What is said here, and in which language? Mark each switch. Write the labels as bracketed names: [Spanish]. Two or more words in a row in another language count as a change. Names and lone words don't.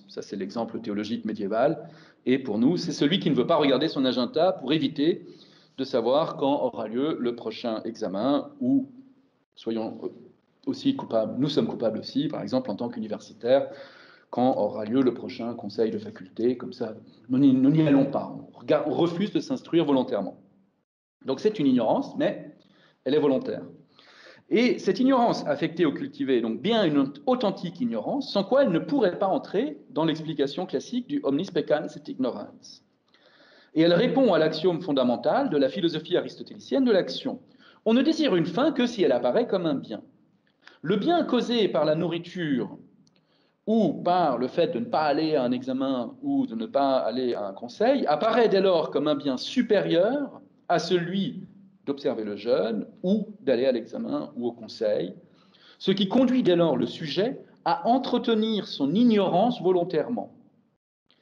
[French] Ça, c'est l'exemple théologique médiéval. Et pour nous, c'est celui qui ne veut pas regarder son agenda pour éviter de savoir quand aura lieu le prochain examen, ou, soyons aussi coupables, nous sommes coupables aussi, par exemple, en tant qu'universitaires, quand aura lieu le prochain conseil de faculté, comme ça, nous n'y allons pas. On refuse de s'instruire volontairement. Donc c'est une ignorance, mais elle est volontaire. Et cette ignorance affectée ou cultivée est donc bien une authentique ignorance, sans quoi elle ne pourrait pas entrer dans l'explication classique du [Latin] omnis peccans et ignorans. [French] Et elle répond à l'axiome fondamental de la philosophie aristotélicienne de l'action. On ne désire une fin que si elle apparaît comme un bien. Le bien causé par la nourriture ou par le fait de ne pas aller à un examen ou de ne pas aller à un conseil apparaît dès lors comme un bien supérieur à celui d'observer le jeûne ou d'aller à l'examen ou au conseil, ce qui conduit dès lors le sujet à entretenir son ignorance volontairement.